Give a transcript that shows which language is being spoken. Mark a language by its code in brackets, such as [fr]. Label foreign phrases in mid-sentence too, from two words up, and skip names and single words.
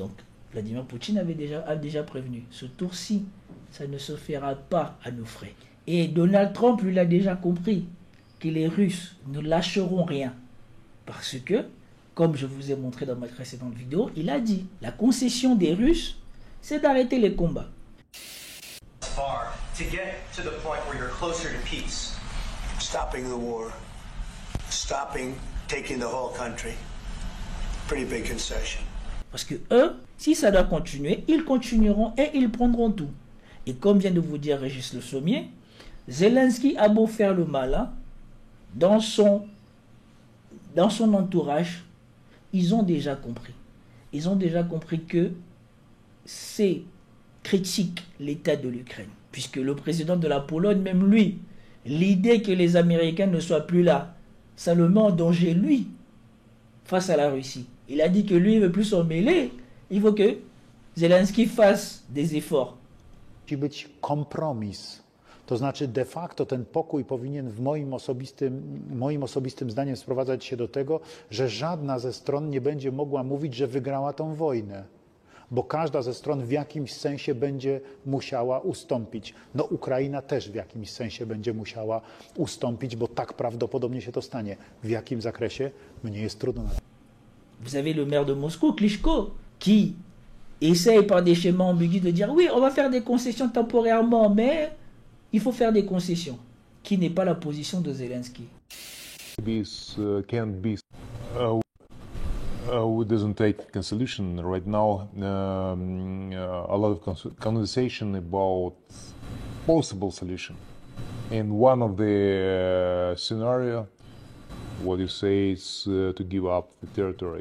[fr] Donc, Vladimir Poutine a déjà prévenu. Ce tour-ci, ça ne se fera pas à nos frais. Et Donald Trump, lui, l'a déjà compris que les Russes ne lâcheront rien. Parce que, comme je vous ai montré dans ma précédente vidéo, il a dit, la concession des Russes, c'est d'arrêter les combats. [en] To get to the point where you're closer to peace. Stopping the war. Stopping taking the whole country. Pretty big concession. [fr] Parce que eux, si ça doit continuer, ils continueront et ils prendront tout. Et comme vient de vous dire Régis Le Sommier, Zelensky a beau faire le malin, dans son entourage, ils ont déjà compris. Ils ont déjà compris que c'est critique l'état de l'Ukraine. Puisque le président de la Pologne, même lui, l'idée que les Américains ne soient plus là, ça le met en danger, lui, face à la Russie. Il a dit que lui, il ne veut plus s'en mêler. Il faut que Zelensky fasse des efforts. [pl] Musi być kompromis. To znaczy [la] de facto [pl] ten pokój powinien w moim osobistym zdaniem sprowadzać się do tego, że żadna ze stron nie będzie mogła mówić, że wygrała tą wojnę. Bo każda ze stron w jakimś sensie będzie musiała ustąpić. No Ukraina też w jakimś sensie będzie musiała ustąpić, bo tak prawdopodobnie się to stanie. W jakim zakresie? Mnie jest trudno. [fr] Vous avez le maire de Moscou, Klitschko, qui essaye par des schémas ambigus de dire oui, on va faire des concessions temporairement, mais il faut faire des concessions, qui n'est pas la position de Zelensky. [en] This can't be who doesn't take a solution right now. A lot of conversation about possible solution, and one of the scenario, what you say is to give up the territory.